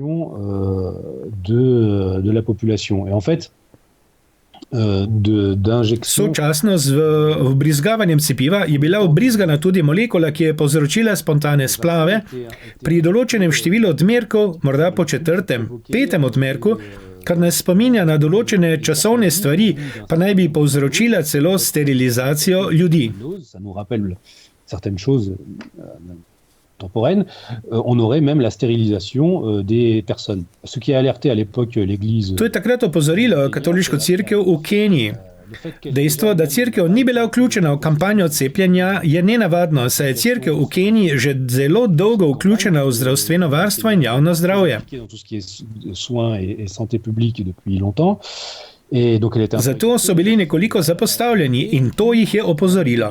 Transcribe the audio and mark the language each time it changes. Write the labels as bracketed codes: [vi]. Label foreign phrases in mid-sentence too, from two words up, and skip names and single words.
[sl] Sočasno z vbrizgavanjem cepiva je bila vbrizgana tudi molekula, ki je povzročila spontane splave pri določenem številu odmerkov, morda po 4., 5. odmerku, kar nas spominja na določene časovne stvari, pa naj bi povzročila celo sterilizacijo ljudi. [fr] On aurait même la stérilisation des personnes. Ce qui a alerté à l'époque l'Église. [sl] To je takrat opozorilo katoliško cerkev v Keniji. Dejstvo, da cerkev ni bila vključena v kampanjo cepljenja, je nenavadno, saj je cerkev v Keniji že zelo dolgo vključena v zdravstveno varstvo in javno zdravje. Zato so bili nekoliko zapostavljeni in to jih je opozorilo.